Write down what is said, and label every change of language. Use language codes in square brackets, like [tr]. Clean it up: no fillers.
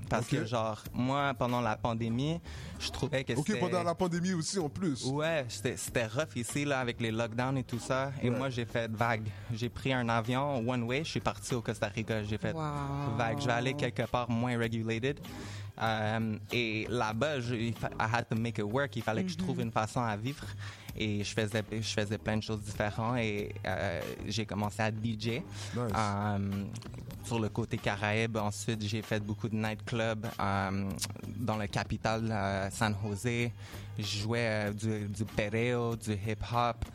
[fr] Parce que, genre, moi, pendant la pandémie, je trouvais que c'était... OK, pendant la pandémie aussi, en plus. Ouais, c'était rough ici, là, avec les lockdowns et tout ça. Et moi, j'ai fait vague. J'ai pris un avion one way, je suis parti au Costa Rica. J'ai fait vague. Je vais aller quelque part moins regulated. Et là-bas, [en] I had to make it work. [fr] Il fallait que je trouve une façon à vivre. Et je faisais plein de choses différentes et j'ai commencé à DJ. [en] Nice. [fr] Sur le côté Caraïbe. Ensuite, j'ai fait beaucoup de nightclubs dans la capitale, San José. Je jouais du pereo, du hip-hop.